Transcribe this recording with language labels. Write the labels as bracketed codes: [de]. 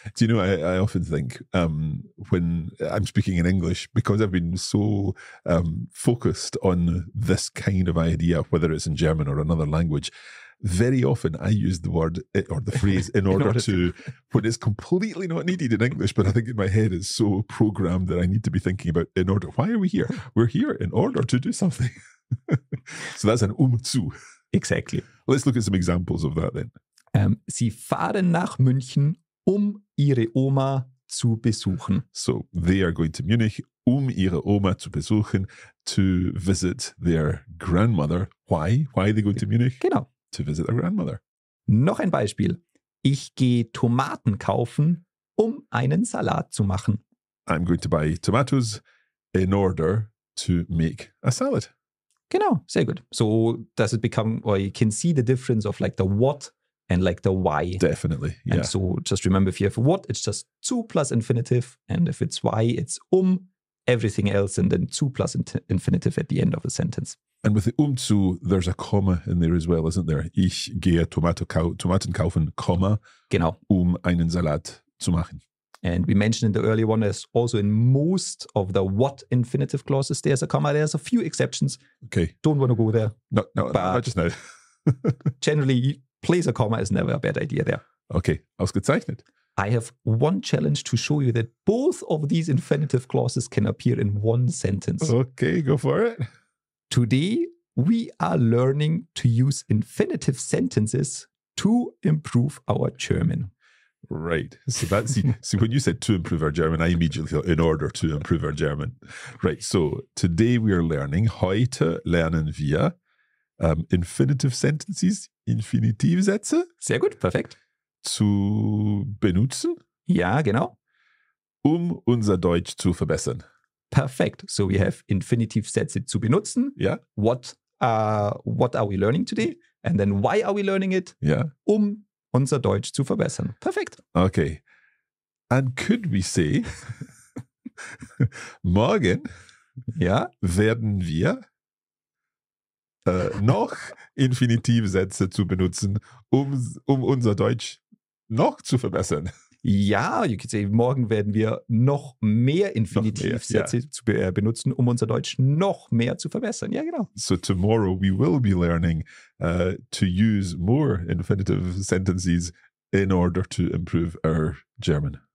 [en] Do you know, I often think when I'm speaking in English, because I've been so focused on this kind of idea, whether it's in German or another language, very often I use the word or the phrase in order to, when it's completely not needed in English, but I think in my head it's so programmed that I need to be thinking about in order. Why are we here? We're here in order to do something. So that's an zu. Exactly. Let's look at some examples of that then. [de] Sie fahren nach München, ihre Oma zu besuchen. [en] So they are going to Munich, [de] ihre Oma zu besuchen, [en] to visit their grandmother. Why? Why are they going to Munich? [de] Genau. [en] To visit their grandmother. [de] Noch ein Beispiel. Ich gehe Tomaten kaufen, einen Salat zu machen. [en] I'm going to buy tomatoes in order to make a salad. [de] Genau, sehr gut. [en] So does it become, or you can see the difference of like the what and like the why. Definitely, yeah. And so just remember, if you have what, it's just zu plus infinitive. And if it's why, it's everything else, and then zu plus infinitive at the end of the sentence. And with the zu, there's a comma in there as well, isn't there? [de] Ich gehe Tomaten kaufen, Komma, genau, einen Salat zu machen. [en] And we mentioned in the earlier one, there's also in most of the what infinitive clauses, there's a comma. There's a few exceptions. Okay. Don't want to go there. No, not just now. Generally, place a comma is never a bad idea there. Okay, ausgezeichnet. I have one challenge to show you that both of these infinitive clauses can appear in one sentence. Okay, go for it. Today, we are learning to use infinitive sentences to improve our German. Right. So that's, see, when you said to improve our German, I immediately thought in order to improve our German. Right. So today we are learning, [de] heute lernen wir [en] infinitive sentences, Infinitivsätze. [de] Sehr gut, perfekt. Zu benutzen. Ja, genau. Unser Deutsch zu verbessern. [en] Perfect. So we have [de] Infinitivsätze zu benutzen. [en] Yeah. What are we learning today? And then why are we learning it? Yeah. [de] Unser Deutsch zu verbessern. Perfekt. [en] Okay. And could we say, [de] morgen werden wir noch Infinitivsätze zu benutzen, unser Deutsch noch zu verbessern? Ja, [en] you could say, [de] morgen werden wir noch mehr Infinitivsätze benutzen, unser Deutsch noch mehr zu verbessern. Ja, genau. [en] So tomorrow we will be learning to use more infinitive sentences in order to improve our German.